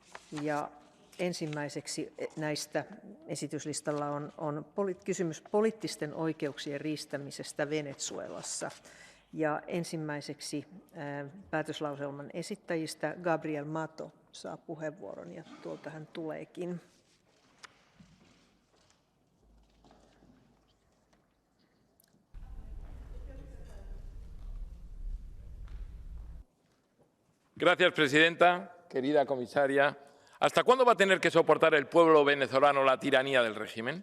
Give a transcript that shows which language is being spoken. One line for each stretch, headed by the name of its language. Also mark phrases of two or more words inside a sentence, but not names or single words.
Finnish: Ja ensimmäiseksi näistä esityslistalla on kysymys poliittisten oikeuksien riistämisestä Venezuelassa. Ja ensimmäiseksi päätöslauselman esittäjistä Gabriel Mato saa puheenvuoron, ja tuolta hän tuleekin.
Spanish: Gracias, presidenta. Querida comisaria, ¿hasta cuándo va a tener que soportar el pueblo venezolano la tiranía del régimen?